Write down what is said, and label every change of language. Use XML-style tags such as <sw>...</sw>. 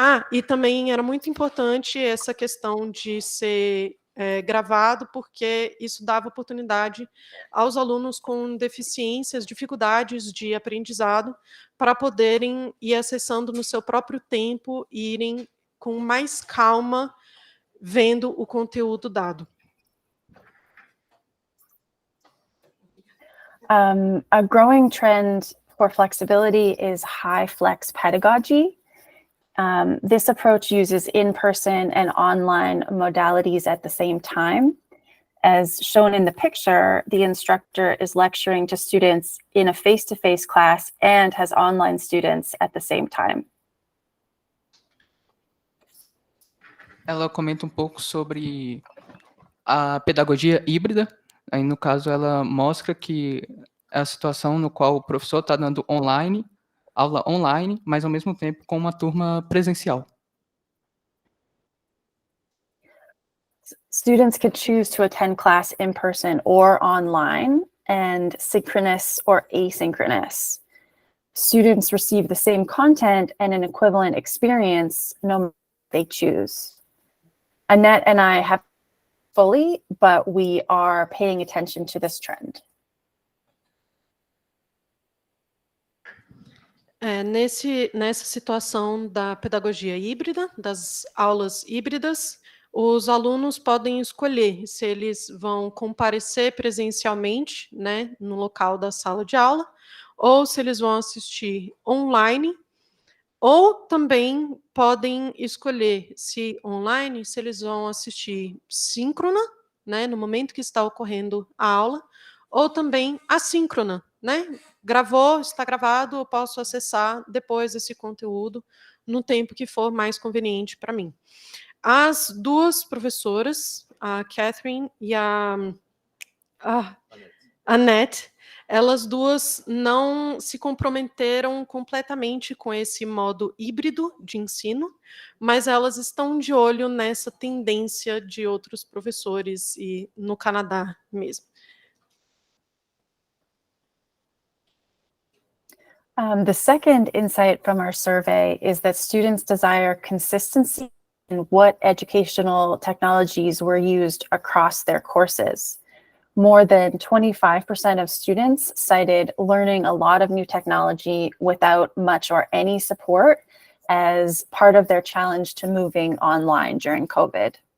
<pt>E também era muito importante essa questão de ser gravado, porque isso dava oportunidade aos alunos com deficiências, dificuldades de aprendizado, para poderem ir acessando no seu próprio tempo e irem com mais calma vendo o conteúdo dado.</pt> <en>A growing trend for flexibility is high flex pedagogy. This approach uses in-person and online modalities at the same time. As shown in the picture, the instructor is lecturing to students in a face-to-face class and has online students at the same time.</en> <pt>Ela comenta um pouco sobre a pedagogia híbrida. Aí, no caso, ela mostra que é a situação no qual o professor está dando aula online, mas ao mesmo tempo com uma turma presencial.</pt> <en>Students could choose to attend class in person or online, and synchronous or asynchronous. Students receive the same content and an equivalent experience no matter what they choose. Annette and I have fully, but we are paying attention to this trend.</en> <pt>Nessa situação da pedagogia híbrida, das aulas híbridas, os alunos podem escolher se eles vão comparecer presencialmente, né, no local da sala de aula, ou se eles vão assistir online, ou também podem escolher se online, se eles vão assistir síncrona, né, no momento que está ocorrendo a aula, ou também assíncrona, né? Gravou, está gravado, eu posso acessar depois esse conteúdo no tempo que for mais conveniente para mim. As duas professoras, a Catherine e a Annette, elas duas não se comprometeram completamente com esse modo híbrido de ensino, mas elas estão de olho nessa tendência de outros professores e no Canadá mesmo.</pt> <en>The second insight from our survey is that students desire consistency in what educational technologies were used across their courses. More than 25% of students cited learning a lot of new technology without much or any support as part of their challenge to moving online during COVID.</en>